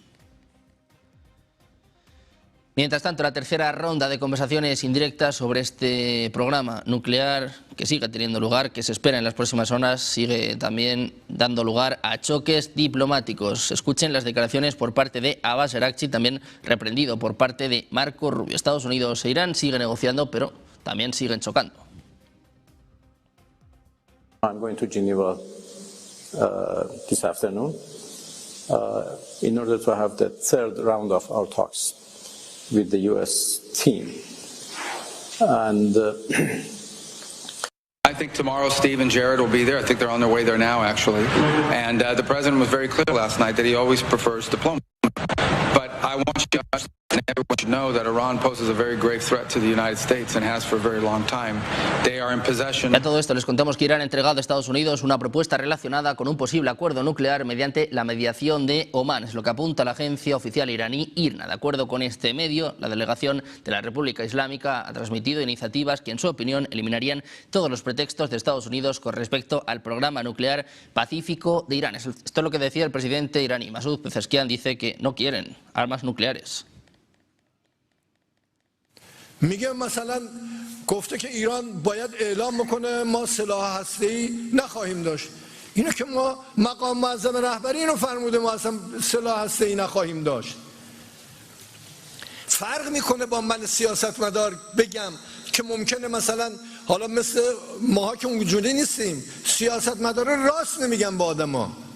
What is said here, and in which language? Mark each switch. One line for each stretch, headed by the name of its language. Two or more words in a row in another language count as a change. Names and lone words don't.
Spanish: Mientras tanto, la tercera ronda de conversaciones indirectas sobre este programa nuclear que sigue teniendo lugar, que se espera en las próximas horas, sigue también dando lugar a choques diplomáticos. Escuchen las declaraciones por parte de Abbas Araghchi, también reprendido por parte de Marco Rubio. Estados Unidos e Irán siguen negociando, pero también siguen chocando.
English: I'm going to Geneva this afternoon in order to have the third round of our talks with the U.S. team. And I think tomorrow Steve and Jared will be there. I think they're on their way there now, actually. And the president was very clear last night that he always prefers diplomacy. But I want you to understand, and everyone should know, that Iran poses a very grave threat to the United States and has for a very long time. They are in possession.
Spanish: A todo esto les contamos que Irán ha entregado a Estados Unidos una propuesta relacionada con un posible acuerdo nuclear mediante la mediación de Omán. Es lo que apunta la agencia oficial iraní IRNA. De acuerdo con este medio, la delegación de la República Islámica ha transmitido iniciativas que, en su opinión, eliminarían todos los pretextos de Estados Unidos con respecto al programa nuclear pacífico de Irán. Esto es lo que decía el presidente iraní. Masoud Pezeshkian dice que no quieren armas nucleares.
Persian: میگه مثلا گفته که ایران باید اعلام بکنه ما سلاح هسته‌ای نخواهیم داشت. اینو که ما مقام معظم رهبری اینو فرموده ما اصلا سلاح هسته‌ای نخواهیم داشت. فرق میکنه با من سیاستمدار بگم که ممکنه مثلا حالا مثل ماها که اونجوری نیستیم سیاستمدارا راست نمیگن با آدما